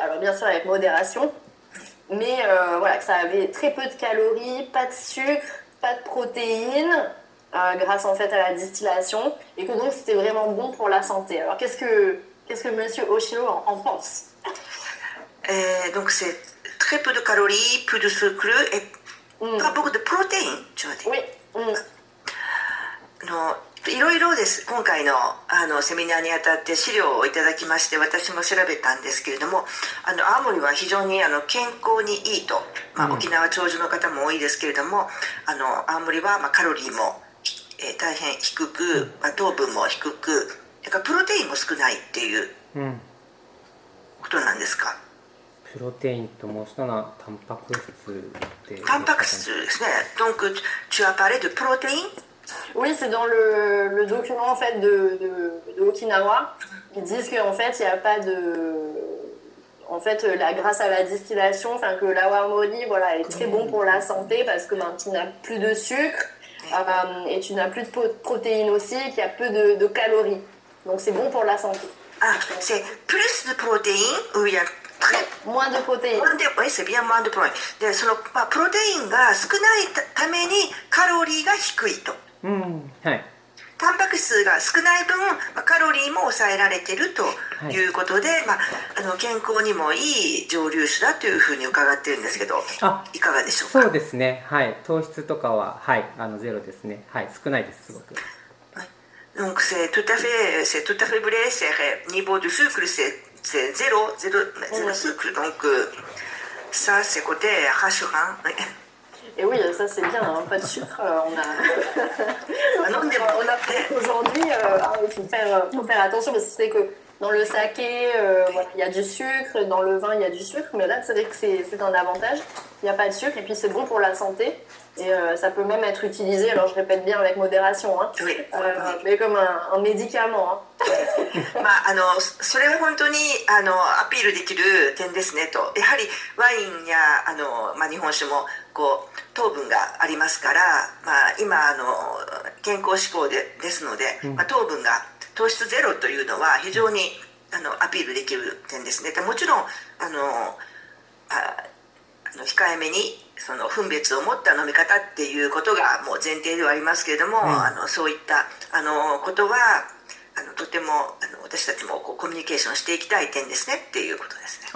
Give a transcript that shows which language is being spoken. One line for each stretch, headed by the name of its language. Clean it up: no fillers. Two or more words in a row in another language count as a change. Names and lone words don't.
French: Alors bien sûr avec modération. Mais voilà, que ça avait très peu de calories, pas de sucre, pas de protéines, grâce en fait à la distillation, et que donc c'était vraiment bon pour la santé. Alors qu'est-ce que Monsieur Oshiro en pense? Donc c'est très peu de calories, peu de sucre et pas beaucoup de protéines, tu vois. Oui.
Japanese: いろいろです。今回のセミナーにあたって資料をいただきまして、私も調べたんですけれども、青森は非常に健康にいいと、沖縄長寿の方も多いですけれども、青森はカロリーも、大変低く、糖分も低く、だからプロテインも少ないっていうことなんですか。プロテインと申したのはタンパク質で。タンパク質ですね。
French: Donc tu as parlé de protéines. Oui, c'est dans le document en fait de Okinawa. Ils disent qu'en fait il n'y a pas en fait grâce à la distillation, enfin que l'awamori voilà est très bon pour la santé parce que tu n'as plus de sucre et tu n'as plus de protéines aussi, et qu'il y a peu de calories. Donc c'est bon pour la santé. Ah, c'est plus de protéines ou il y a moins de protéines. Oui, c'est bien moins de protéines.
Japanese: で、そのプロテインが少ないためにカロリーが低いと。はい。タンパク質が少ない分、カロリーも抑えられているということで、健康にもいい蒸留酒だというふうに伺っているんですけど、いかがでしょうか。そうですね。はい。糖質とかはゼロですね。はい。少ないです、すごく。
French: Donc c'est tout à fait vrai, c'est niveau de sucre c'est zéro sucre, donc ça c'est côté rassurant. Et oui, ça c'est bien, hein, pas de sucre, on a aujourd'hui, il faut faire attention parce que c'est que dans le saké, il y a du sucre, dans le vin il y a du sucre, mais là c'est vrai que c'est un avantage, il n'y a pas de sucre et puis c'est bon pour la santé. Et ça peut même être utilisé, alors je répète bien avec modération, hein, oui. Mais comme un médicament. Hein.
Japanese: それは本当にアピールできる点ですねと。やはりワインや日本酒もこう糖分がありますから、今健康志向ですので、糖分が糖質ゼロというのは非常にアピールできる点ですね。でもちろん控えめにその分別を持った飲み方っていうことがもう前提ではありますけれども、そういったことはとても私たちもコミュニケーションしていきたい点ですねっていうことですね。